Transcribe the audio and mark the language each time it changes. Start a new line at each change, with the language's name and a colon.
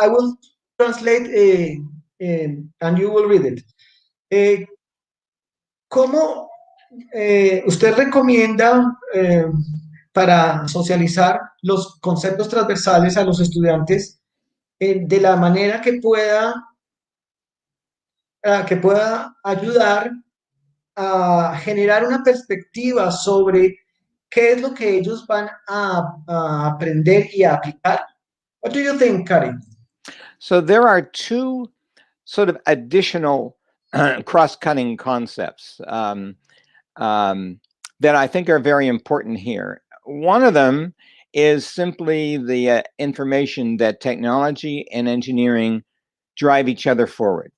English: I will translate and you will read it.
Spanish: Eh, ¿Cómo usted recomienda para socializar los conceptos transversales a los estudiantes de la manera que pueda ayudar a generar una perspectiva sobre qué es lo que ellos van a aprender y a aplicar?
English: What do you think, Cary? So there are two sort of additional cross-cutting concepts that I think are very important here. One of them is simply the information that technology and engineering drive each other forward.